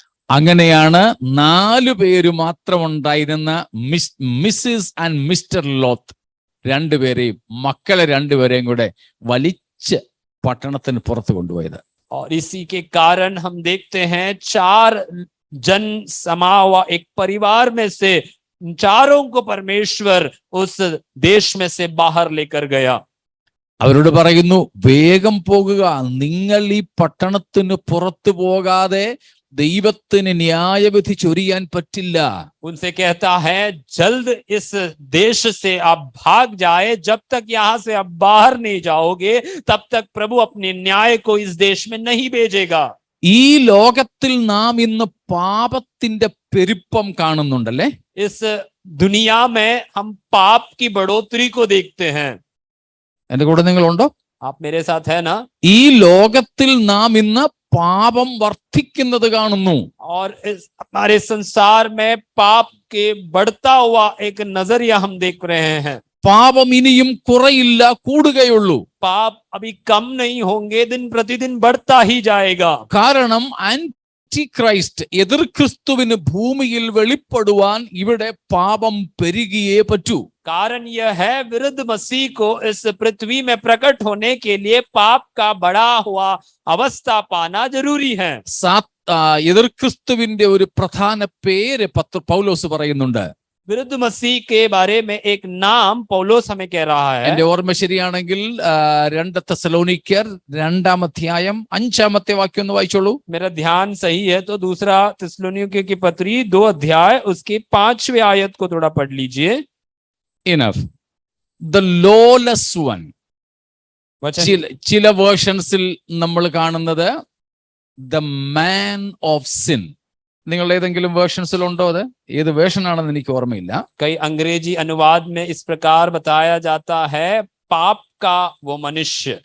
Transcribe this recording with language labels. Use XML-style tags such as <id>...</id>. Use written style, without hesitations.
<ml>അങ്ങനെയാണ് 4 പേര് മാത്രം ഉണ്ടായിരുന്ന മിസ്സിസ് ആൻഡ് മിസ്റ്റർ ലോത്ത് രണ്ടുപേരെയും മക്കളെ രണ്ടുപേരെയും കൂടെ വലിച്ച് പട്ടണത്തിന് പുറത്തു കൊണ്ടുപോയത്.</ml> <hi>और इसी के कारण हम देखते हैं 4 जन समा हुआ एक परिवार में से चारों को परमेश्वर उस देश में से बाहर लेकर गया।</hi> <ml>അവരോട് പറയുന്നു, വേഗം പോകുക, നിങ്ങൾ ഈ പട്ടണത്തിന് പുറത്തു പോകാതെ ദൈവത്തിന് ന്യായവിധി ചൊരിയാൻ പറ്റില്ല.</ml> <hi>उनसे कहता है, जल्द इस देश से आप भाग जाए, जब तक यहाँ से आप बाहर नहीं जाओगे तब तक प्रभु अपने न्याय को इस देश में नहीं भेजेगा।</hi> <ml>ഈ ലോകത്തിൽ നാം ഇന്ന് പാപത്തിന്റെ പെരുപ്പം കാണുന്നുണ്ടല്ലേ?</ml> <hi>इस दुनिया में हम पाप की बढ़ोतरी को देखते हैं।</hi> <ml>എന്റെ കൂടെ നിങ്ങളുണ്ടോ?</ml> <hi>आप मेरे साथ है ना?</hi> <ml>ഈ ലോകത്തിൽ നാം ഇന്ന് പാപം വർദ്ധിക്കുന്നത് കാണുന്നു.</ml> <hi>और इस हमारे संसार में पाप के बढ़ता हुआ एक नजरिया हम देख रहे हैं.</hi> <ml>പാപം ഇനിയും കുറയില്ല, കൂടുകയുള്ളൂ.</ml> <hi>पाप अभी कम नहीं होंगे, दिन प्रतिदिन बढ़ता ही जाएगा.</hi> <ml>കാരണം ആന്റി ക്രൈസ്റ്റ്, എതിർ ക്രിസ്തുവിന് ഭൂമിയിൽ വെളിപ്പെടുവാൻ ഇവിടെ പാപം പെരുകിയേ പറ്റൂ.</ml> <hi>कारण यह है, विरुद्ध मसीह को इस पृथ्वी में प्रकट होने के लिए पाप का बढ़ा हुआ अवस्था पाना जरूरी है.</hi> <ml>എതിർ ക്രിസ്തുവിന്റെ ഒരു പ്രധാന പേര് പൗലോസ് പറയുന്നുണ്ട്.</ml> <hi>विरुद्ध मसीह के बारे में एक नाम पौलोस हमें कह रहा है.</hi> <ml>എന്റെ ഓർമ്മ ശരിയാണെങ്കിൽ 2 തെസ്സലോനിക്കർ 2-ാം അധ്യായം 5-ാമത്തെ വാക്യം ഒന്ന് വായിച്ചോളൂ.</ml> <hi>मेरा ध्यान सही है तो दूसरा थिस्सलुनीकियों की पत्री 2 अध्याय उसकी 5वीं आयत को थोड़ा पढ़ लीजिए.</hi> <en>Enough. The lawless one.</en> <ml>ചില വേർഷൻസിൽ നമ്മൾ കാണുന്നത്</ml> <en>the man of sin.</en> <ml>നിങ്ങൾ ഏതെങ്കിലും വേർഷൻസിൽ ഉണ്ടോ? അത് ഏത് വേർഷൻ ആണെന്ന് എനിക്ക് ഓർമ്മയില്ല.</ml> <hi>कई अंग्रेजी अनुवाद में इस प्रकार बताया जाता है, पाप का वो मनुष्य,</hi>